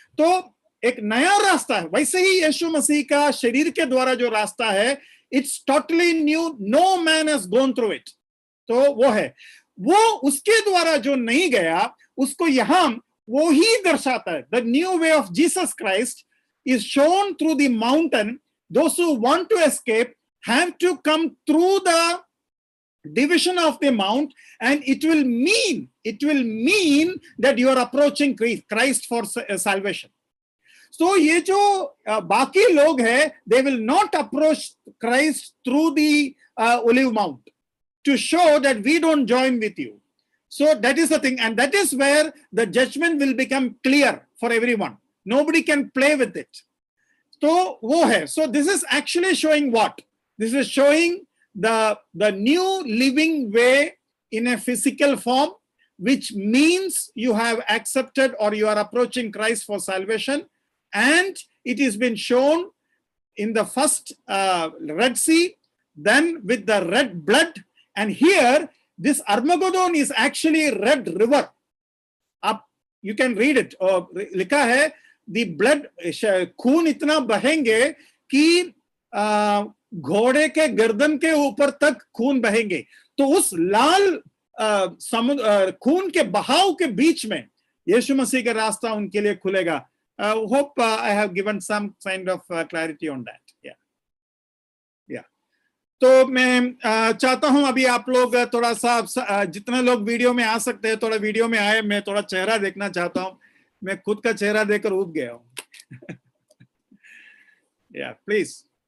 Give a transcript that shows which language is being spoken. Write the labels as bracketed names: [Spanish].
[Hindi] तो एक नया रास्ता है। वैसे ही यीशु मसीह का शरीर के द्वारा जो रास्ता है, [English] It's totally new, no man has gone through it. [Hindi] तो वो है, वो उसके द्वारा जो नहीं गया उसको यहां वो ही दर्शाता है। [English] The new way of Jesus Christ is shown through the mountain. Those who want to escape have to come through the division of the mount, and it will mean that you are approaching Christ for salvation. So [Hindi] ये जो बाकी लोग हैं, [English] they will not approach Christ through the Olive Mount to show that we don't join with you. So that is the thing, and that is where the judgment will become clear for everyone. Nobody can play with it. So [Hindi] wo hai. [English] So this is actually showing what? This is showing the new living way in a physical form, which means you have accepted or you are approaching Christ for salvation. And it has been shown in the first Red Sea, then with the red blood, and here this Armageddon is actually red river. Up, you can read it. [Hindi] और लिखा है, the blood, खून इतना बहेंगे कि घोड़े के गर्दन के ऊपर तक खून बहेंगे। तो उस लाल समुद्र खून के बहाव के बीच में यीशु मसीह का रास्ता उनके लिए खुलेगा। [English] Hope I have given some kind of clarity on that. Yeah. [Hindi] तो मैं चाहता हूं अभी आप लोग थोड़ा सा, जितने लोग वीडियो में आ सकते हैं थोड़ा वीडियो में आए। मैं थोड़ा चेहरा देखना चाहता हूं, मैं खुद का चेहरा देखकर ऊब गया हूं। प्लीज।